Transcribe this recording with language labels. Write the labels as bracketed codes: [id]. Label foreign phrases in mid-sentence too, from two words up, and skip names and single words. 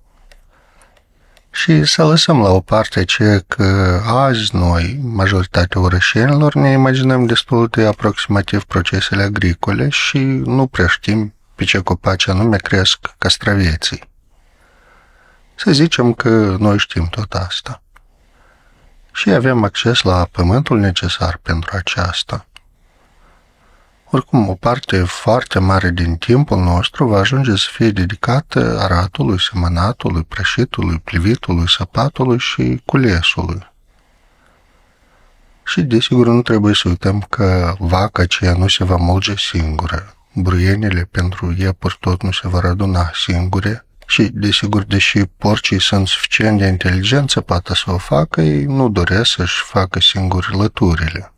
[ro] Și să lăsăm la o parte că azi noi, majoritatea orășenilor, ne imaginăm destul de aproximativ procesele agricole și nu prea știm pe ce copaci anume cresc castraveții. Să zicem că noi știm tot asta. Și avem acces la pământul necesar pentru aceasta. Oricum, o parte foarte mare din timpul nostru va ajunge să fie dedicată aratului, semănatului, prășitului, plivitului, săpatului și culesului. Și, desigur, nu trebuie să uităm că vaca aceea nu se va mulge singură, bruienile pentru iepuri tot nu se vor aduna singure și, desigur, deși porcii sunt suficient de inteligenți să poată să o facă, ei nu doresc să-și facă singuri lăturile.